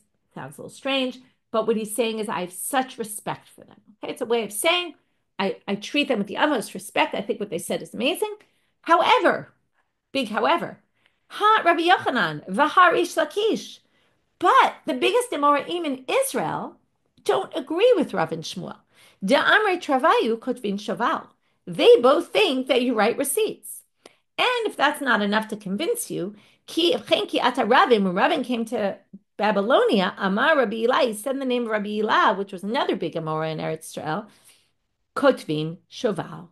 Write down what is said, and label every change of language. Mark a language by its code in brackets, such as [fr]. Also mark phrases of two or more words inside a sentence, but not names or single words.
[en] Sounds a little strange, but what he's saying is I have such respect for them. Okay, it's a way of saying I treat them with the utmost respect. I think what they said is amazing. However, big however, [arc] הא רבי יוחנן וריש לקיש. [en] But the biggest Amoraim in Israel don't agree with Rav and Shmuel. [arc] דאמרי תרוייהו כותבין שובר. [en] They both think that you write receipts. And if that's not enough to convince you, when Rabin came to Babylonia, Amar Rabbi Eli, he said the name of Rabbi Eli, which was another big Amora in Eretz Israel, [arc] כותבין שובר.